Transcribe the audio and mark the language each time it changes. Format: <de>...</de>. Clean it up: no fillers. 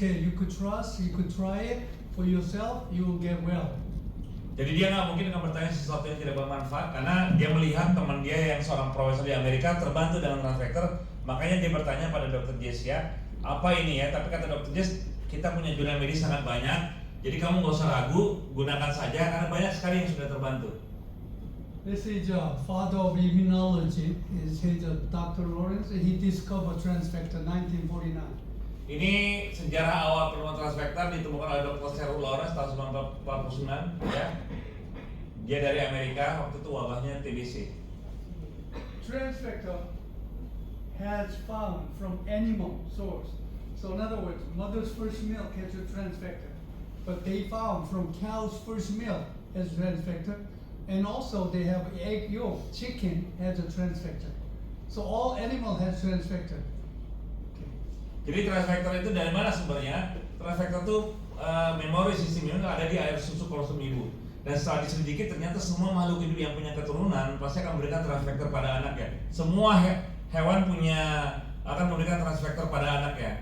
<en>Okay, you could trust, you could try it for yourself, you will get well.</en> <id>Jadi dia nggak mungkin akan bertanya sesuatu yang tidak bermanfaat karena dia melihat teman dia yang seorang profesor di Amerika terbantu dengan transfector, makanya dia bertanya pada dokter Jess ya, apa ini ya? Tapi kata dokter Jess, kita punya jurnal medis sangat banyak, jadi kamu nggak usah ragu, gunakan saja karena banyak sekali yang sudah terbantu.</id> <en>This is father of immunology. Is Dr. Lawrence? He discovered transfector 1949.</en> <id>Ini sejarah awal penemuan transfector ditemukan oleh Dr. Cyril Lawrence tahun 1949 ya. Dia dari Amerika, waktu itu wabahnya TBC.</id> <en>Transfector has found from animal source. So in other words, mother's first milk has a transfector, but they found from cow's first milk has transfector, and also they have egg yolk, chicken has a transfector. So all animal has transfector.</en> <id>Jadi transfector itu dari mana sumbernya? Transfector itu memori sistem imun ada di air susu kolostrum ibu. Dan setelah diselidiki ternyata semua makhluk hidup yang punya keturunan pasti akan memberikan transfector pada anaknya. Semua hewan akan memberikan transfector pada anaknya.</id>